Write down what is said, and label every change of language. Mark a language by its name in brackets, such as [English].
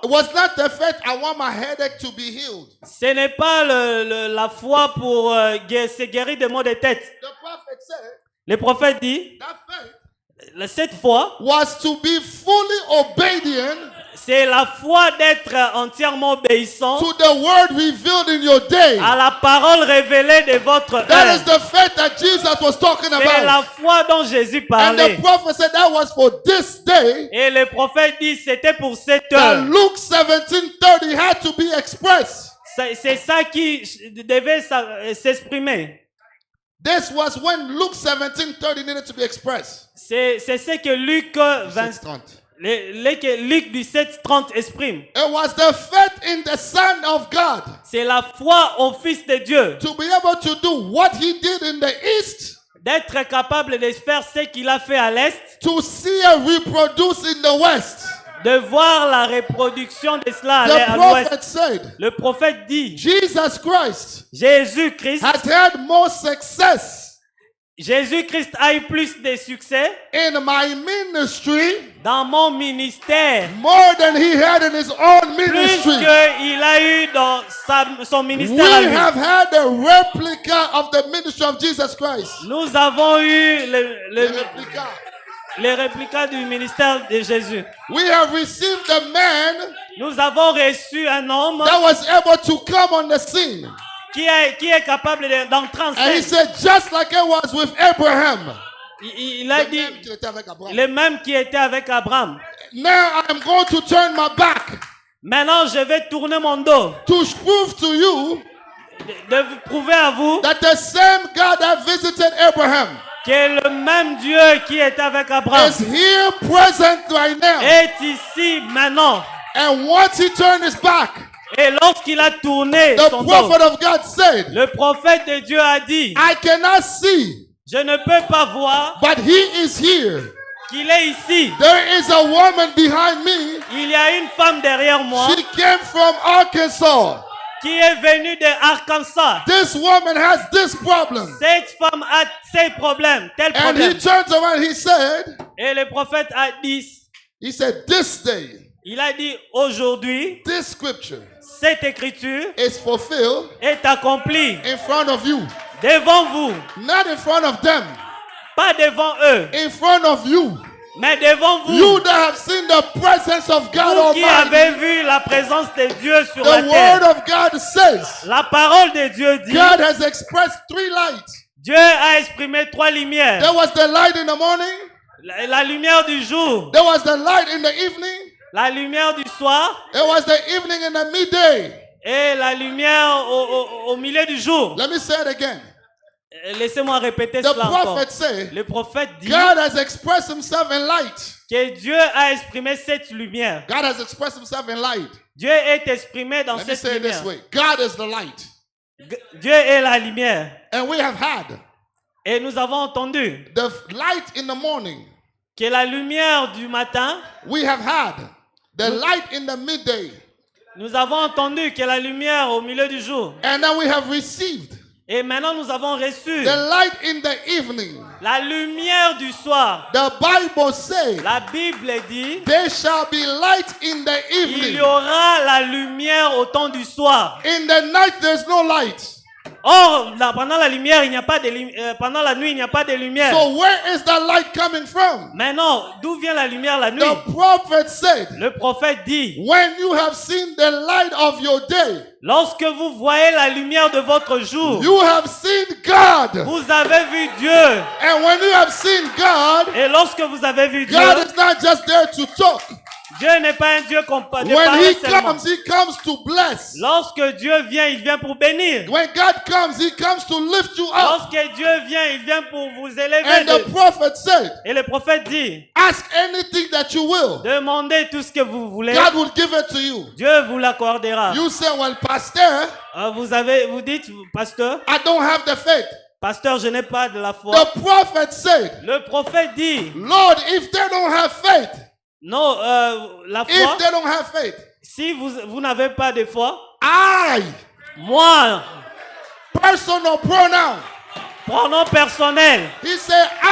[English] was not the faith I want my headache to be healed. [French] ce n'est pas la foi pour se guérir des maux de tête. [English] The prophet said [French] Le prophète dit, [English] that faith [French] cette foi, [English] was to be fully obedient [French] c'est la foi d'être entièrement obéissant [English] to the word revealed in your day. [French] à la parole révélée de votre [English] That is [French] œuvre. [English] the faith that Jesus was talking [French] C'est la [English] about. [French] foi dont Jésus [English] And [French] parlait. [English] the prophet said that was for this day. [French] Et le prophète dit, c'était pour cette [English] That [French] heure. [English] Luke 17:30 had to be expressed. [French] C'est ça qui devait s'exprimer. [English] This was when Luke 17:30 needed to be expressed. [French] C'est ce que Luc 20, 6:30. Luc 17:30 exprime. [English] It was the faith in the Son of God [French] C'est la foi au Fils de Dieu. [English] to be able to do what he did in the East, [French] D'être capable de faire ce qu'il a fait à l'Est. [English] to see it reproduce in the West. [French] De voir la reproduction de cela à [English] The [French] l'Ouest. [English] prophet said, [French] Le prophète dit, [English] Jesus Christ [French] Jésus-Christ [English] has had more success [French] Jésus-Christ a eu plus de succès [English] in my ministry [French] dans mon ministère, [English] more than he had in his own [French] plus [English] ministry. [French] qu'il a eu dans son [English] We [French] ministère à lui. [English] have had a replica of the ministry of Jesus Christ. [French] Nous avons eu [English] The replica. [French] les réplicas du ministère de Jésus. [English] We have received a man [French] Nous avons reçu un homme [English] that was able to come on the scene. [French] qui est capable d'entrer en [English] And he [French] scène. [English] said, just like it was with Abraham. [French] Il a dit, Qui était avec Abraham. le même qui était avec Abraham. [English] Now I am going to turn my back [French] Maintenant, je vais tourner mon dos, [English] to prove to you [French] de vous prouver à vous [English] that the same God that visited Abraham [French] que le même Dieu qui était avec Abraham [English] is here present right now. [French] est ici maintenant. [English] And once he turned his back, [French] Et lorsqu'il a tourné [English] the [French] son dos, [English] prophet of God said, [French] le prophète de Dieu a dit, [English] I cannot see, [French] je ne peux pas voir [English] but he is here. [French] qu'il est ici. [English] There is a woman behind me. [French] Il y a une femme derrière moi [English] She came from Arkansas. [French] qui est venue de Arkansas. [English] This woman has this problem. [French] Cette femme a ces problèmes, tel [English] And [French] problème. [English] he turns around, he said, [French] Et le prophète a dit, [English] this day, [French] il a dit, aujourd'hui, [English] this scripture [French] cette écriture [English] is fulfilled [French] est accomplie [English] in front of you. [French] devant vous, [English] Not in front of them, [French] pas devant eux, [English] in front of you. [French] mais devant vous. [English] You that have seen the presence of God [French] Vous qui [English] Almighty. [French] avez vu la présence de Dieu sur la [English] The [French] terre. [English] word of God says, [French] La parole de Dieu dit, [English] God has expressed three lights. [French] Dieu a exprimé trois lumières. [English] There was the light in the morning, [French] La lumière du jour, [English] there was the light in the evening, [French] la lumière du soir [English] there was the evening and the midday. [French] et la lumière au milieu du jour. [English] Let me say it again. [French] Laissez-moi répéter [English] The [French] cela encore. [English] prophet said, [French] Le prophète dit [English] God has expressed himself in light. [French] que Dieu a exprimé cette lumière. [English] God has expressed himself in light. [French] Dieu est exprimé dans [English] Let me [French] cette [English] say it this [French] lumière. [English] way. God is the light. [French] Dieu est la lumière. [English] And we have had [French] Et nous avons entendu [English] the light in the morning. [French] que la lumière du matin, [English] We have had the light in the midday. [French] nous avons entendu que la lumière au milieu du jour. [English] And then we have received [French] Et maintenant nous avons reçu [English] the light in the evening. [French] la lumière du soir. [English] The Bible says, [French] La Bible dit, [English] there shall be light in the [French] il [English] evening. [French] y aura la lumière au temps du soir. [English] In the night, there's no light. [French] Or, pendant la lumière, il n'y a pas de pendant la nuit, il n'y a pas de lumière. [English] So where is that light coming from? [French] Maintenant, d'où vient la lumière la nuit? [English] The prophet said, [French] Le prophète dit, [English] when you have seen the light of your day, [French] lorsque vous voyez la lumière de votre jour, [English] you have seen God. [French] vous avez vu Dieu. [English] And when you have seen God, [French] Et lorsque vous avez vu Dieu, [English] God is not just there to talk. [French] Dieu n'est pas un Dieu de [English] When [French] parole [English] he [French] seulement. [English] comes to bless. [French] Lorsque Dieu vient, il vient pour bénir. [English] When God comes, he comes to lift you up. [French] Lorsque Dieu vient, il vient pour vous élever. [English] And the prophet said, [French] Et le prophète dit, [English] ask anything that you will. [French] demandez tout ce que vous voulez. [English] God will give it to you. [French] Dieu vous l'accordera. [English] You say, well, pastor, [French] Vous dites, pasteur, [English] I don't have the faith. [French] pasteur, je n'ai pas de la foi. [English] The prophet said, [French] Le prophète dit, [English] Lord, if they don't have faith, [French] non, la foi, [English] if they don't have faith, [French] si vous n'avez pas de foi, [English] I, [French] moi, [English] personal pronoun, [French] pronom personnel, [English] he said,